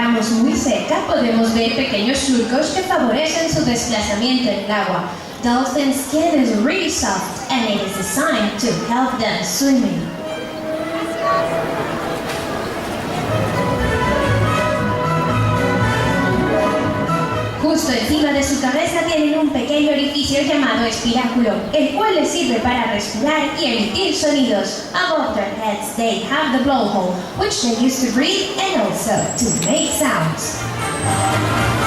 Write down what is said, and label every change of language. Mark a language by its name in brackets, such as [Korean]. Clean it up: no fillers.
[Spanish] muy cerca podemos ver pequeños surcos que favorecen su desplazamiento en el agua. [English] Dolphin skin is really soft and it is designed to help them swimming. [Spanish] Justo encima de su cabeza tienen un pequeño orificio llamado espiráculo, el cual les sirve para respirar y emitir sonidos. [English] Above their heads they have the blowhole, which they use to breathe and also to make sounds.